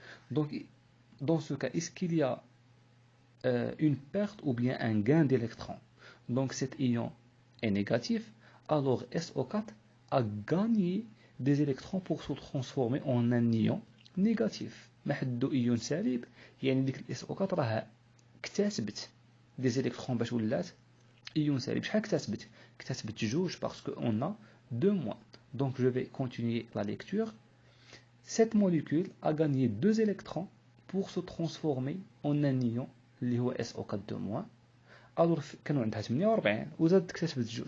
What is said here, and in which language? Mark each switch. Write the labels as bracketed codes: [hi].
[fr] Donc dans ce cas, est-ce qu'il y a une perte ou bien un gain d'électrons? Donc cet ion est négatif, alors SO4 a gagné des électrons pour se transformer en un ion négatif. [ar] ما حدو ion سالب يعني ديك ال SO4 راها اكتسبت [fr] des électrons [ar] باش ولات ion سالب. شحال اكتسبت؟ اكتسبت جوج [fr] parce que on a 2 moins. Donc je vais continuer la lecture. Cette molécule a gagné 2 électrons pour se transformer en un ion [ar] اللي هو [fr] SO4 2-. alors [ar] كانوا عندها 48 وزادت اكتسبت جوج.